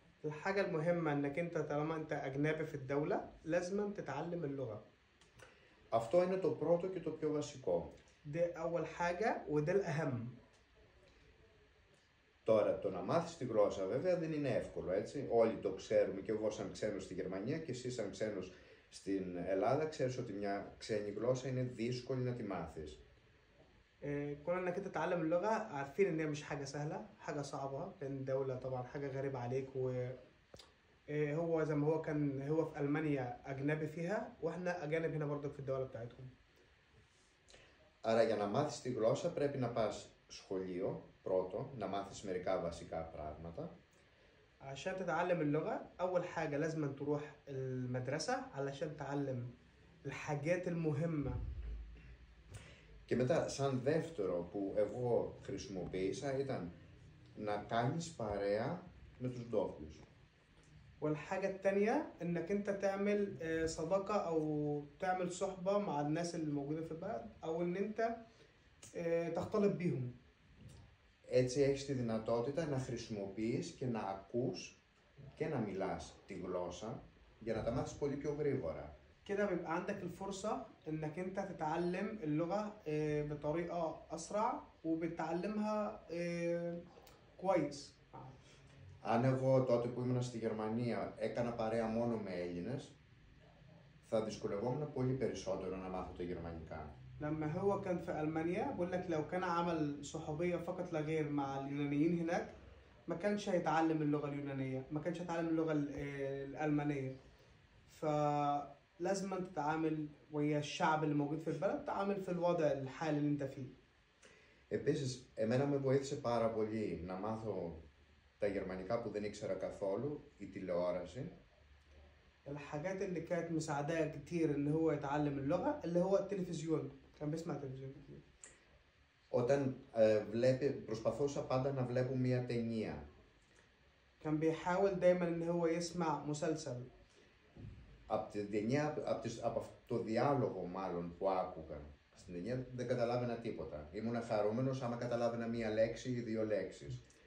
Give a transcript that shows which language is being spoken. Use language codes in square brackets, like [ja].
[ar] الحاجة المهمة انك انت طالما انت اجنبي في الدولة لازم تتعلم اللغة. [el] Αυτό είναι το πρώτο και το πιο βασικό. [ar] ده أول حاجة وده الأهم. [el] Τώρα, το να μάθεις τη γλώσσα βέβαια δεν είναι εύκολο, έτσι. Όλοι το ξέρουμε, και εγώ σαν ξένος στη Γερμανία και εσύ σαν ξένος στην Ελλάδα, ξέρεις ότι μια ξένη γλώσσα είναι δύσκολη να τη μάθεις. [ar] كون انك انت تتعلم اللغة عارفين ان هي مش حاجة سهلة، حاجة صعبة، لان الدولة طبعا حاجة غريبة عليك، وهو زي ما هو كان هو في ألمانيا أجنبي فيها، واحنا أجانب هنا برضك في الدولة بتاعتهم. [el] Άρα για να μάθεις τη γλώσσα πρέπει να πας σχολείο, πρώτο, να μάθεις μερικά βασικά πράγματα. [ar] عشان تتعلم اللغة أول حاجة لازم تروح المدرسة علشان تتعلم الحاجات المهمة. [el] Και μετά, σαν δεύτερο που εγώ χρησιμοποίησα, ήταν να κάνεις παρέα με τους ντόπιους. [ar] والحاجة التانية إنك أنت تعمل صداقة أو تعمل صحبة مع الناس اللي موجودة في البلد، أو إن أنت تختلط بيهم. [el] Έτσι έχεις τη δυνατότητα να χρησιμοποιείς και να ακούς και να μιλάς τη γλώσσα για να τα μάθεις πολύ πιο γρήγορα. [ar] كده بيبقى عندك الفرصة إنك أنت تتعلم اللغة بطريقة أسرع وبتتعلمها كويس. [el] Αν εγώ τότε που ήμουν στη Γερμανία έκανα παρέα μόνο με Έλληνες, θα δυσκολευόμουν πολύ περισσότερο να μάθω τα γερμανικά. [ar] لما هو كان في ألمانيا بقول لك لو كان عمل صحوبية فقط لا غير مع اليونانيين هناك ما كانش هيتعلم اللغة اليونانية، ما كانش هيتعلم اللغة الألمانية. فلازم تتعامل ويا الشعب اللي موجود في البلد، تتعامل في الوضع الحالي اللي انت فيه. [el] Επίσης, εμένα με βοήθησε πάρα πολύ να μάθω τα γερμανικά που δεν ήξερα καθόλου, η τηλεόραση. [ar] الحاجات اللي كانت مساعداه كتير ان هو يتعلم اللغة اللي هو التلفزيون، كان بيسمع تلفزيون كتير. [el] Όταν προσπαθούσα πάντα να βλέπω μια ταινία. [ar] كان بيحاول دايما ان هو يسمع مسلسل. [el] Από την ταινία, από το διάλογο μάλλον που άκουγα στην ταινία δεν καταλάβαινα τίποτα. Ήμουν χαρούμενος άμα καταλάβαινα μία λέξη ή δύο λέξεις.